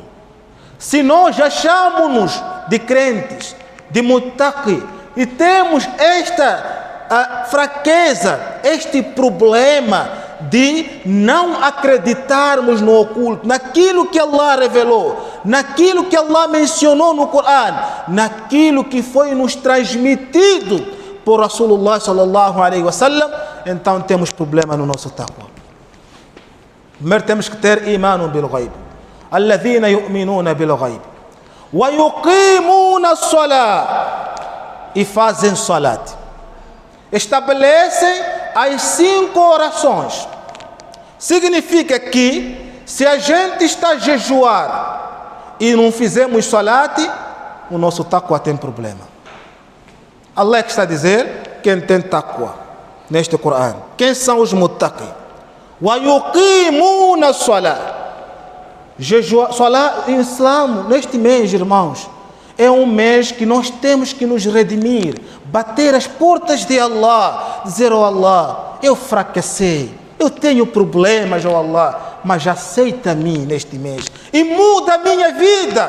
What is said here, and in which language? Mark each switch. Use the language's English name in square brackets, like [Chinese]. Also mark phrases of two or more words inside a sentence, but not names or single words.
[Portuguese] Se nós achamos-nos de crentes, de muttaqi, e temos esta fraqueza, este problema de não acreditarmos no oculto, naquilo que Allah revelou, naquilo que Allah mencionou no Coran, naquilo que foi nos transmitido por [Arabic] رسول الله صلى الله عليه وسلم, [Portuguese] então temos problema no nosso taqwa. Primeiro temos que ter [Arabic] إيمان بالغيب. الذين يؤمنون بالغيب ويقيمون الصلاة, [Portuguese] e fazem salat, estabelecem as 5 orações. Significa que se a gente está a jejuar e não fizermos salat, o nosso taqwa tem problema. Allah que está a dizer quem tem taqwa neste Coran. Quem são os muttaqi? [Arabic] ويقيمون الصلاة. [Portuguese] Jejuar, salat em Islã, neste mês, irmãos, é um mês que nós temos que nos redimir, bater as portas de Allah, dizer: oh Allah, eu fracassei, eu tenho problemas, oh Allah, mas aceita-me neste mês e muda a minha vida.